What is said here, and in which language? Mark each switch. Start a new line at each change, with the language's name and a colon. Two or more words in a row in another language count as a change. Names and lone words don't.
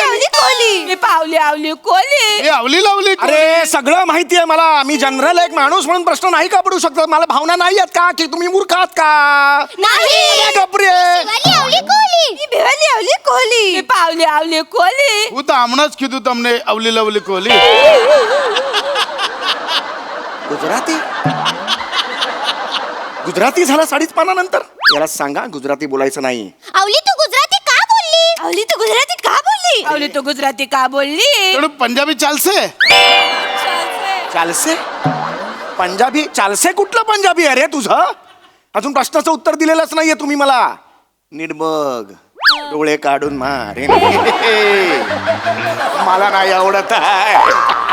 Marathi: आवली कोली. मी पावली आवली कोली. मी आवली लावली कोली. अरे सगळं माहिती आहे मला. मी जनरल एक माणूस म्हणून प्रश्न नाही का पडू शकतो? मला भावना नाही आहेत का की तुम्ही मूर्ख आहात का? नाही. गप्रे. शिवाली आवली कोली. मी भिवली आवली कोली. मी पावली आवली कोली.
Gujarati: હું તો હમણાં જ કીધું તમને અવલી લવલી કોહલી.
Marathi: गुजराती झाला 5.5 पानानंतर. याला सांगा गुजराती बोलायचं नाही. आवली तू गुजराती का बोलली? आवली तू गुजराती का बोलली? आवली तू गुजराती का बोलली?
Gujarati: થોડું પંજાબી ચાલશે? ચાલશે પંજાબી?
Marathi: चालसे कुठलं पंजाबी आहे रे तुझं? अजून प्रश्नाचं उत्तर दिलेलंच नाहीये तुम्ही मला. नीट बघ. डोळे काढून मारे. मला नाही आवडत आहे.